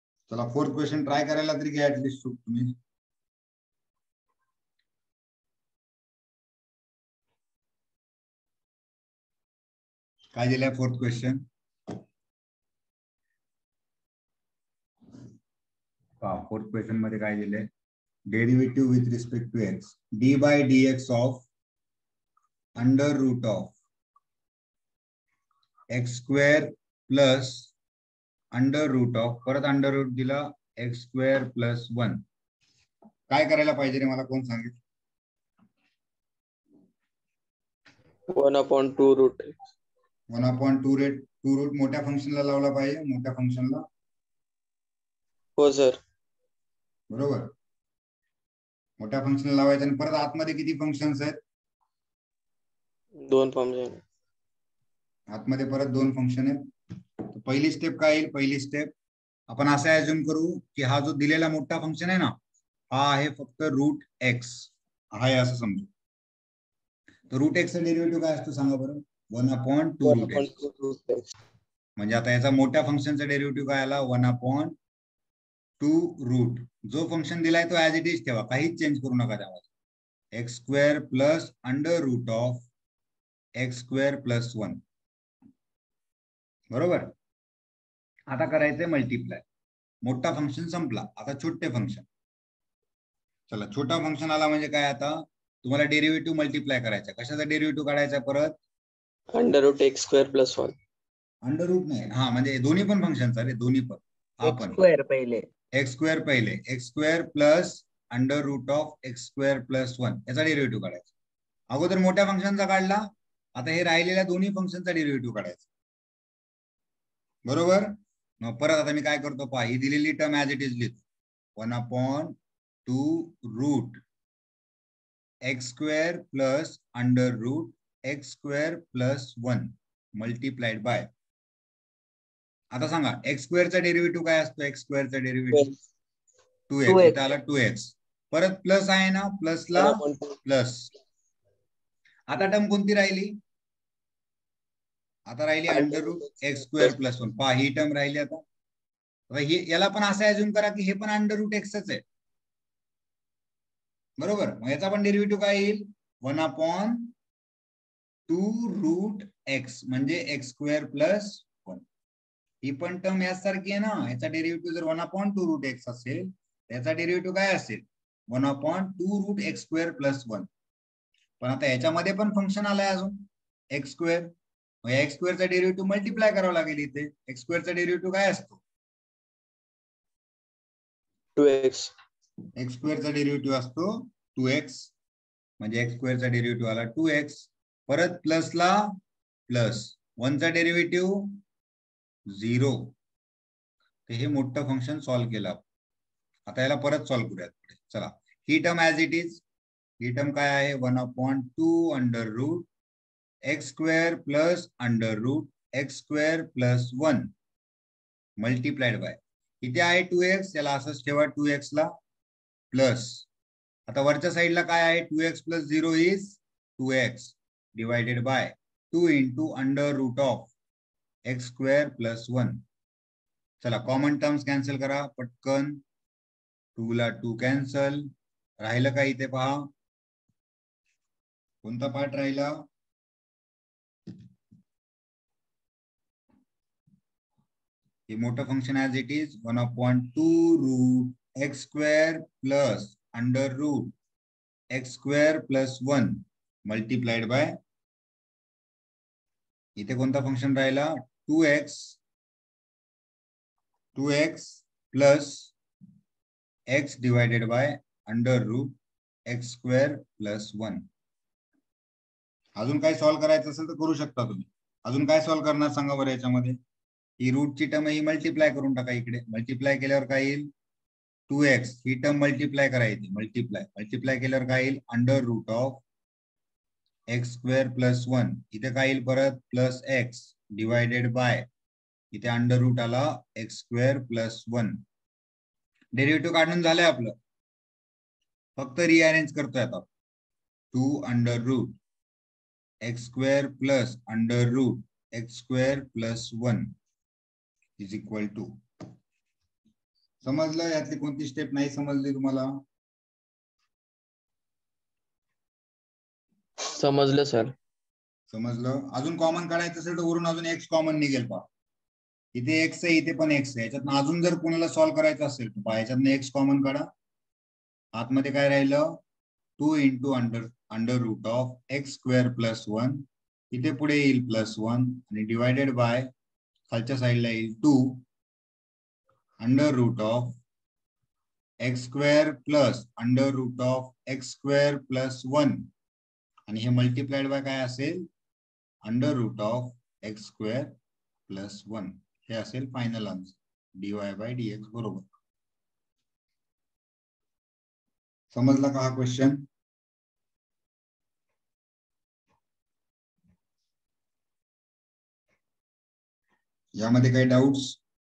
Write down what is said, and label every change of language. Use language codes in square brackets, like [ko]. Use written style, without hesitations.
[mr] चला fourth question try करायला तरी घ्या ऍटलिस्ट तुम्ही. काय दिलंय फोर्थ क्वेश्चन? फोर्थ क्वेश्चन मध्ये काय दिलंय? [en] Derivative with respect to x d by d x of under root of x square plus under root of परत under root दिला x square plus 1. [mr] काय करायला पाहिजे रे मला कोण सांगेल? [en] 1/2 root. [mr] 1/2 रूट मोठ्या फंक्शनला लावला पाहिजे, मोठ्या फंक्शनला. हो सर. बरोबर, मोठ्या फंक्शनला लावायचं आणि परत आतमध्ये किती फंक्शन्स आहेत? [en] 2 function. [mr] आतमध्ये परत 2 फंक्शन आहेत. पहिली स्टेप काय येईल? पहिली स्टेप आपण असं ऍज्युम करू की हा जो दिलेला मोठा फंक्शन आहे ना, हा आहे फक्त रूट एक्स आहे असं समजू. तर रूट एक्सचा डेरिव्हेटिव्ह काय असतो सांगा बरं? 1/2 रूट एक्स. म्हणजे आता याचा मोठ्या फंक्शनचा डेरिव्हेटिव्ह काय आला? 1/2 रूट. जो फंक्शन दिलाय तो ऍज इट इज ठेवा, काहीच चेंज करू नका त्यामध्ये. [en] X square plus under root of x square plus 1. [mr] बरोबर. आता करायचंय मल्टिप्लाय. मोठा फंक्शन संपला, आता छोटे फंक्शन. चला छोटा फंक्शन आला म्हणजे काय? आता तुम्हाला डेरिव्हेटिव्ह मल्टिप्लाय करायचा. कशाचा डेरिव्हेटिव्ह काढायचा परत? [en] Under root x square plus 1. [mr] Under route नाही, हा म्हणजे दोन्ही पण फंक्शनचा रे, दोन्ही पण. एक्स स्क्वेअर पहिले, एक्स स्क्वेअर पहिले, x square plus under route of x square plus 1 याचा डेरिव्हेटिव्ह काढायचा. अगोदर मोठ्या फंक्शनचा काढला, आता हे राहिलेल्या दोन्ही फंक्शनचा डेरिव्हेटिव्ह काढायचा. बरोबर. मग परत आता मी काय करतो पहा, ही दिलेली टर्म ऍज इट इज लिहितो. [en] 1/2 root x square plus under root x square plus 1 multiplied by. [mr] आता सांगा एक्स स्क्वेअरचा डेरिव्हेटिव्ह काय असतो? X स्क्वेअरचा derivative 2x. इथे आला 2x. परत प्लस आहे ना, प्लसला प्लस. आता टर्म कोणती राहिली? आता राहिली under route x square plus 1. पहा ही टर्म राहिली. आता याला पण असं ऍज्युम करा की हे पण अंडर रूट एक्सच आहे. बरोबर. मग याचा पण डेरिव्हेटिव्ह काय येईल? 1/2 रूट एक्स म्हणजे एक्स स्क्वेअर प्लस 1. ही पण टर्म यासारखी आहे ना. याचा डेरिव्हेटिव्ह जर 1/2 रूट एक्स असेल, त्याचा डेरिव्हेटिव्ह काय असेल? [en] 1/2 root x square plus 1. [mr] पण आता याच्यामध्ये पण फंक्शन आलाय अजून एक्स स्क्वेअर. मग एक्स स्क्वेअरचा डेरिव्हेटिव्ह मल्टिप्लाय करावा लागेल इथे. एक्स स्क्वेअरचा डेरिव्हेटिव्ह काय असतो? [en] 2x. [mr] एक्स स्क्वेअरचा डेरिव्हेटिव्ह असतो 2x. म्हणजे एक्स स्क्वेअरचा डेरिव्हेटिव्ह आला 2x. परत प्लसला प्लस 1 चा डेरिव्हेटिव्ह 0. तर हे मोठं फंक्शन सॉल्व्ह केलं. आता याला परत सॉल्व्ह करूयात. चला ही term as it is. He term काय आहे? [en] 1/2 under root x square plus under root x square plus 1 multiplied by. [mr] इथे आहे 2x, याला असंच ठेवा 2x ला प्लस. आता वरच्या साईडला काय आहे? [en] 2x plus 0 is 2x divided by 2 into under root of x square plus 1. [mr] चला कॉमन टर्म्स कॅन्सल करा पटकन. 2 ला 2 कॅन्सल. राहिलं का इथे पहा? कोणता पार्ट राहिला? हे मोठं function [en] As it is 1/2 root x square plus under root x square plus 1 multiplied by. [mr] इथे कोणता फंक्शन राहिला? [en] 2x plus x divided by under root x square plus 1. [mr] अजून काय सॉल्व्ह करायचं असेल तर करू शकता तुम्ही. अजून काय सॉल्व्ह करणार सांगा बरं याच्यामध्ये? ही रूटची टर्म ही मल्टिप्लाय करून टाका इकडे. मल्टिप्लाय केल्यावर काय येईल? [en] 2x. [mr] ही टर्म मल्टिप्लाय करायची. मल्टिप्लाय केल्यावर काय येईल? [en] Under root of x square plus 1. [mr] इथे काय येईल परत? [en] Plus x divided by. [mr] इथे अंडर रूट आला [en] X square plus 1. [mr] डेरिव्हेटिव्ह काढून झालंय आपलं. फक्त रिअरेंज करतोय आता. [en] 2 under root x square plus under root x square plus 1 is equal to. [mr] समजलं? यातली कोणती स्टेप नाही समजली तुम्हाला? समजलं सर. समजलं. अजून कॉमन काढायचं असेल तर वरून अजून एक्स कॉमन निघेल पहा. इथे एक्स आहे, इथे पण एक्स आहे. याच्यातनं अजून जर कोणाला सॉल्व्ह करायचं असेल तर पहा याच्यातनं एक्स कॉमन काढा. आतमध्ये काय राहिलं? [en] 2 into under root of x square plus 1. [mr] इथे पुढे येईल +1 आणि डिवायडेड बाय खालच्या साईडला येईल [en] 2 under root of x square plus under root of x square plus 1 [mr] आणि हे मल्टिप्लाइड बाय काय असेल? [en] Under root of x square plus 1. [mr] हे असेल फायनल आन्सर dy/dx बरोबर. समजला का हा क्वेश्चन? यामध्ये काही डाऊट्स?